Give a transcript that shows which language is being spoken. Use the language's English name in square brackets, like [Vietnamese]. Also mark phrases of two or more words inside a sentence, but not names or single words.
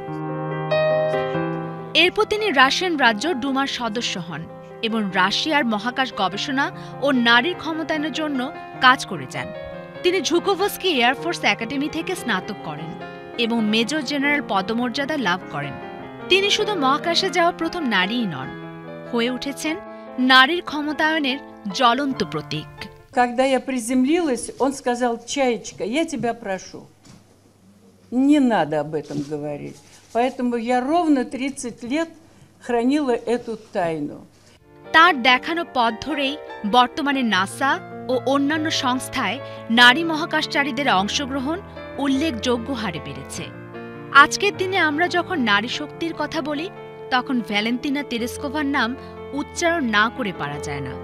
[Bangla] এরপর তিনি রাশিয়ান রাজ্য ডুমার সদস্য হন এবং রাশিয়ার মহাকাশ গবেষণা ও নারীর ক্ষমতায়নের জন্য কাজ করে যান। তিনি ঝুকোভস্কি এয়ারফোর্স একাডেমি থেকে স্নাতক করেন এবং [English] Major General [Bangla] পদমর্যাদা লাভ করেন। তিনি শুধু মহাকাশে যাওয়া প্রথম নারীই নন, হয়ে উঠেছেন নারীর ক্ষমতায়নের জ্বলন্ত প্রতীক। [Russian] Когда я приземлилась, он сказал: «Чаечка, я тебя прошу, не надо об этом говорить». Поэтому я ровно 30 лет хранила эту тайну. [Bangla] তার দেখানো পথ ধরেই বর্তমানে নাসা ও অন্যান্য সংস্থায় নারী মহাকাশচারীদের অংশগ্রহণ উল্লেখযোগ্য হারে বেড়েছে। আজকের দিনে আমরা যখন নারী শক্তির কথা বলি, তখন ভ্যালেন্তিনা তেরেস্কোভার নাম উচ্চারণ না করে পারা যায় না।